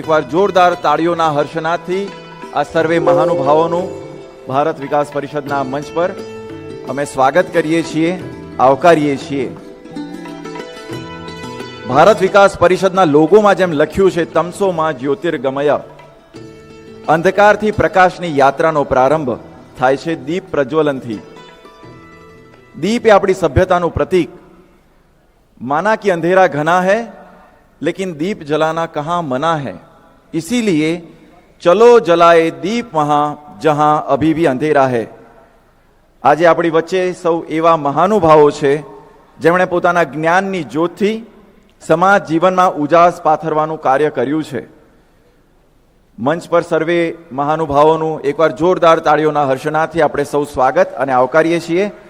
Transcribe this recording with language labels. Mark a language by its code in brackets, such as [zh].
[gu] એકવાર જોરદાર તાળીઓના હર્ષનાદથી આ સર્વે મહાનુભાવોનું ભારત વિકાસ પરિષદના મંચ પર અમે સ્વાગત કરીએ છીએ, આવકારીએ છીએ. ભારત વિકાસ પરિષદના લોગોમાં જેમ લખ્યું છે, [sa] તમસોમાં જ્યોતિર્ગમય, [gu] અંધકારથી પ્રકાશની યાત્રાનો પ્રારંભ થાય છે દીપ પ્રજ્વલનથી. દીપ એ આપણી સભ્યતાનું પ્રતીક. [hi] माना कि अंधेरा घना है लेकिन दीप जलाना कहां मना है, इसीलिए चलो जलाए दीप वहां जहां अभी भी अंधेरा है. [gu] આજે આપણી વચ્ચે સૌ એવા મહાનુભાવો છે જેમણે પોતાના જ્ઞાનની જ્યોતથી સમાજ જીવનમાં ઉજાસ પાથરવાનું કાર્ય કર્યું છે. મંચ પર સર્વે મહાનુભાવોનું એકવાર જોરદાર તાળીઓના હર્ષનાથી આપણે સૌ સ્વાગત અને આવકારીએ છીએ.